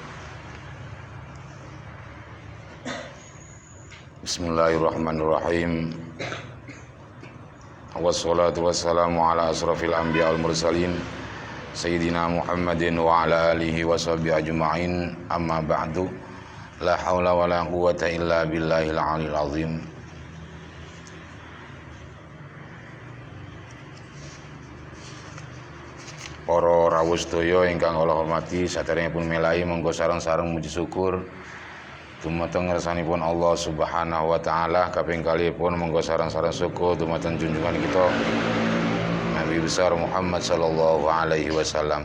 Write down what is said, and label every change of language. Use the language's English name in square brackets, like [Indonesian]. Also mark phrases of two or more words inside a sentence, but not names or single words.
[Arabic] بسم الله الرحمن الرحيم. والصلاة والسلام على أشرف الأنبياء والمرسلين سيدنا محمد وعلى آله وصحبه أجمعين. أما بعد. لا حول ولا قوة إلا بالله العلي العظيم. [Javanese] Para rawuh sedaya ingkang kula hormati, saderengipun melai monggo sareng-sareng muji syukur dumateng ngersanipun Allah [Arabic] سبحانه وتعالى. [Javanese] Kaping kalihipun monggo sareng-sareng syukur dumateng junjungan kita Nabi besar Muhammad [Arabic] صلى الله عليه وسلم.